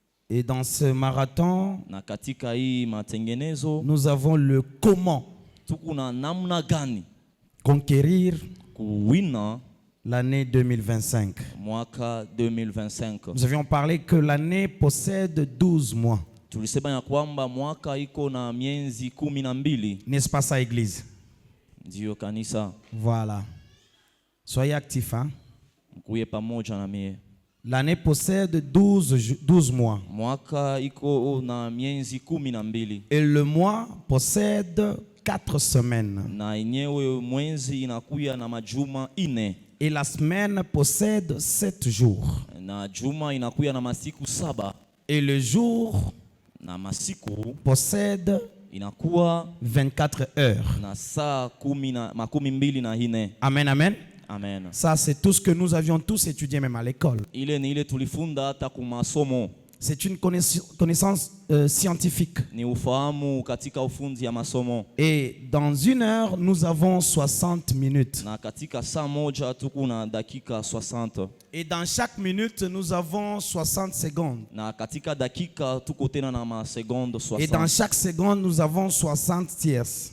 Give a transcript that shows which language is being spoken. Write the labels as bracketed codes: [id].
[fr] Et dans ce marathon, [sw] Na katika hii matengenezo [fr] nous avons le comment [sw] tukuna namna gani [fr] conquérir [sw] kuwina [fr] l'année 2025. [sw] mwaka 2025. [fr] Nous avions parlé que l'année possède 12 mois. [sw] Tulisema ya kwamba mwaka iko na mienzi 12. [fr] N'est-ce pas ça, Église? [sw] Ndio kanisa, [fr] Voilà. Soyez actifs. Hein? [sw] mkuye pamoja na mie. [fr] L'année possède 12 mois. [sw] Mwaka iko na mienzi 12. [fr] Et le mois possède 4 semaines. [sw] Na yenyewe mwezi inakuya na majuma 4. [fr] Et la semaine possède 7 jours. [sw] Na juma inakuya na masiku 7. [fr] Et le jour [sw] Na masiku [fr] possède [sw] inakuwa [fr] 24 heures. [sw] na saa 24. Amen, amen. Amen. [fr] Ça, c'est tout ce que nous avions tous étudié même à l'école. [sw] Ile ni ile tulifunda hata kumasomo. [fr] C'est une connaissance scientifique. [sw] Ni ufahamu katika ufundi ya masomo. [fr] Et dans 1 heure, nous avons 60 minutes. [sw] Na katika saa moja tuko na dakika 60. [fr] Et dans chaque minute, nous avons 60 secondes. [sw] Na katika dakika tuko tena na masekonde 60. [fr] Et dans chaque seconde, nous avons 60 tierces.